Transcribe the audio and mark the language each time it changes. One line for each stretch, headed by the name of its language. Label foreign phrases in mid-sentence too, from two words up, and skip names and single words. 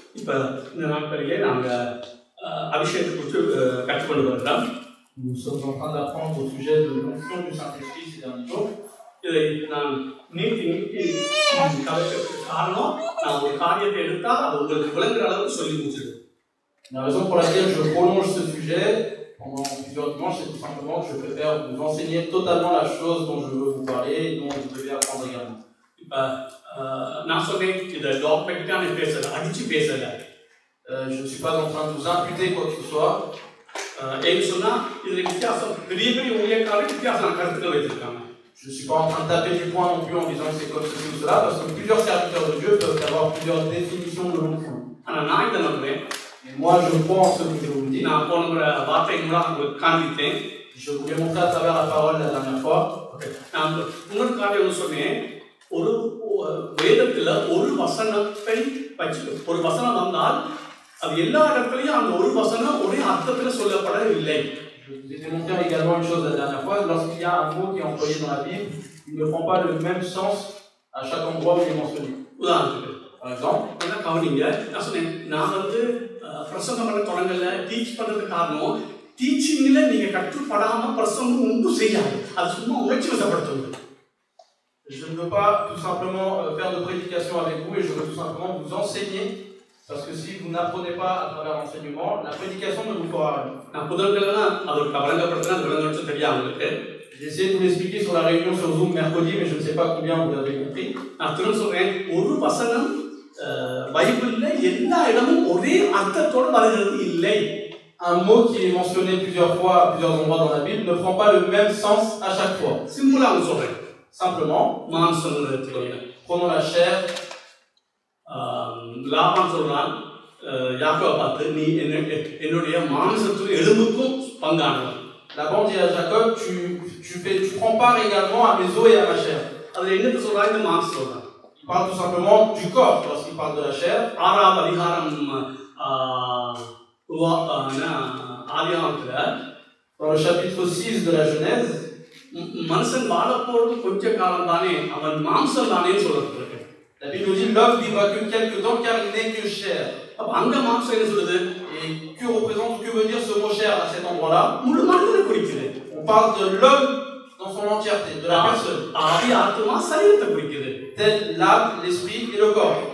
Tamil: இப்போ இந்த நாட்களிலே நாங்கள் அபிஷேகத்தை குறித்து கற்றுக்கொண்டு வருகிறோம்.
French: Nous sommes en train d'apprendre au sujet de l'onction du Saint-Esprit ces derniers jours.
Tamil: இதை நான் நீட்டி கலைக்கிறதுக்கு காரணம் நான் ஒரு காரியத்தை எடுத்தால் அது உங்களுக்கு விளங்குற அளவுக்கு சொல்லி முடிச்சிடுவேன்.
French: La raison pour laquelle je prolonge ce sujet pendant plusieurs dimanches, c'est tout simplement que je préfère vous enseigner totalement la chose dont je veux vous parler et dont vous devez apprendre également.
Tamil: இப்போ நான் சொன்னேன் இதை டாக்டர்கிட்ட பேசலை, அடிச்சு பேசலை.
French: Je ne suis pas en train de vous imputer quoi que ce soit.
Tamil: ஏன்னு சொன்னால் இதில் வித்தியாசம் பெரிய பெரிய ஊழியக்காரர் வித்தியாசம் கருத்துக்கள் வைத்திருக்காங்க.
French: Je ne suis pas en train de taper du poing non plus en disant que c'est comme ceci ou cela, parce que plusieurs serviteurs de Dieu peuvent avoir plusieurs définitions de l'onction.
Tamil: ஆனால் நான் இதை நம்புறேன்.
French: Et moi je crois en ce que je vous dis.
Tamil: நான் போன வார்த்தை மூலம் உங்களுக்கு காண்பித்தேன்.
French: Je vous l'ai montré à travers la parole la dernière fois.
Tamil: நான் இன்னொரு காரியம் சொன்னேன். ஒரு வேதத்தில் ஒரு வசனத்தை வச்சு ஒரு வசனம் வந்தால் அது எல்லா இடத்துலையும் அந்த ஒரு வசனம் ஒரே அர்த்தத்தில் சொல்லப்படவில்லை.
French: Je vous ai démontré également une chose la dernière fois. Lorsqu'il y a un mot qui est employé dans la Bible, il ne prend pas le même sens à chaque endroit où il est mentionné.
Tamil: உதாரணத்துக்கு
French: Par exemple,
Tamil: என்ன கவனிங்க, நான் சொன்னேன் நான் பிரசங்கம் பண்ண தொடங்கல, டீச் பண்ணுறதுக்கு காரணம் டீச்சிங்கில் நீங்கள் கற்றுப்படாமல் பிரசங்கம் ஒன்றும் செய்யாது, அது சும்மா உணர்ச்சி வசப்படுத்துவது.
French: je ne veux pas tout simplement faire de prédication avec vous et je veux tout simplement vous enseigner. Parce que si vous n'apprenez pas à travers l'enseignement, la prédication ne vous fera rien. J'ai essayé de vous l'expliquer sur la réunion sur Zoom mercredi, mais je ne sais pas combien vous l'avez compris. Un mot qui est mentionné plusieurs fois à plusieurs endroits dans la Bible ne prend pas le même sens à chaque fois. Simplement, prenons la chair.
Tamil: லாபான் சொல்றான் யாக்கோபை பார்த்து நீ என்னுடைய மாம்சத்துக்கு எலும்புக்கும் பங்கானவன்.
French: Laban dit à Jacob, tu prends part également à mes os et à ma chair.
Tamil: அது என்னது சொல்றா? இந்த மாம்சம் சொல்றான்.
French: Il parle tout simplement du corps lorsqu'il parle de la chair.
Tamil: ஆறாவது அதிகாரம் ஆதியாகமத்துல
French: dans le chapitre 6 de la Genèse,
Tamil: மனுஷன் வாழ போறது கொஞ்ச காலம் தானே, அவன் மாம்சம் தானேன்னு சொல்லப்பட்டிருக்கு.
French: La Bible dit l'homme vivra que quelque temps car il n'est que chair. Et que représente, que veut dire ce mot chair à cet endroit-là? On parle de l'homme dans son entièreté, de la personne. Tel l'âme, l'esprit et le corps.